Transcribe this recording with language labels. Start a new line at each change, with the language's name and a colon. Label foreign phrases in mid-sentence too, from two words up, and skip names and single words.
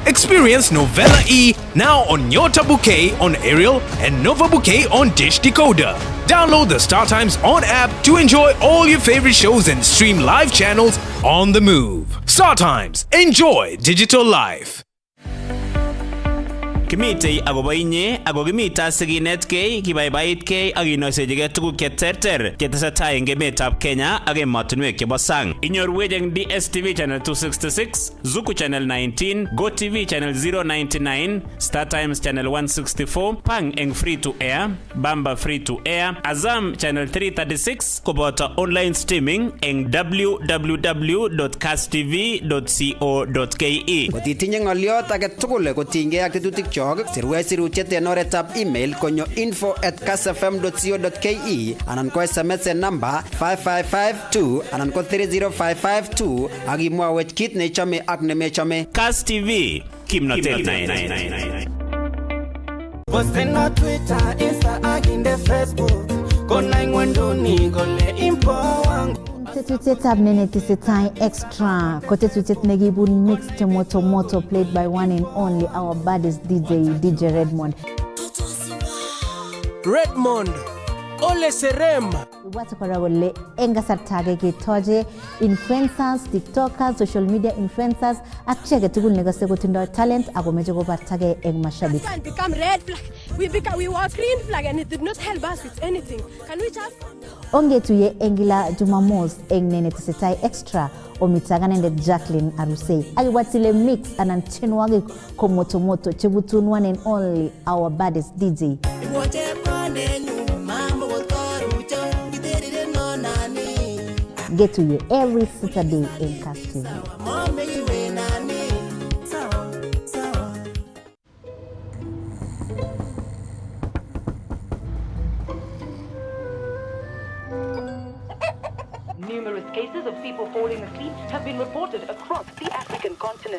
English: Experience Novella E now on Nyota Bouquet on Aerial and Nova Bouquet on Dish Decoder. Download the StarTimes On app to enjoy all your favorite shows and stream live channels on the move. StarTimes, enjoy digital life.
Kalenjin: Kimitei agobo inye ago kimita siginetkei kibaibaitkei ak inoisechigei tuguk cheterter chetesetai eng emetab Kenya ak emotinwek chebo sang. Inyorwech eng DSTV channel 266, Zuku channel 19, GoTV channel 099, StarTimes channel 164, Pang eng
English: free to air,
Kalenjin: Bamba
English: free to air,
Kalenjin: Azam channel 336 koboto
English: online streaming
Kalenjin: eng www.kasstv.co.ke. Kotitinye ng'oliot age tugul kotinygei ak tetutik sirwech sirutiet en oretab email konyo info@kassfm.co.ke anan ko SMS en number 5552 anan ko 30552 ak imwawech kit nechome ak nemechome. Kass TV, kimnotet. Posten
English: on Twitter,
Kalenjin: Insta ak inde Facebook. Kona ingwenduni kole impo wangu. Tetutietab nenetesetai extra ko tetutiet nekibun
English: mixed moto played by one and only our baddest DJ Redmond.
Kalenjin: Ole Serem. Watu kora wale enga sartage ketoje influencers, tiktokers,
English: social media influencers
Kalenjin: achege tugul negase kotindo talent ako meje ko bartage eng mashabiki.
English: It become red flag. We were green flag and it did not help us with anything. Can we just
Kalenjin: Ongetuye engila Jumamos eng nenetesetai extra omitagana nde Jacqueline Arusei. Aliwatile mix ananchenwage ko moto chebutun
English: one and only our baddest DJ. Get to you every Saturday in Kass TV. Numerous cases of people falling asleep have been reported across the African continent.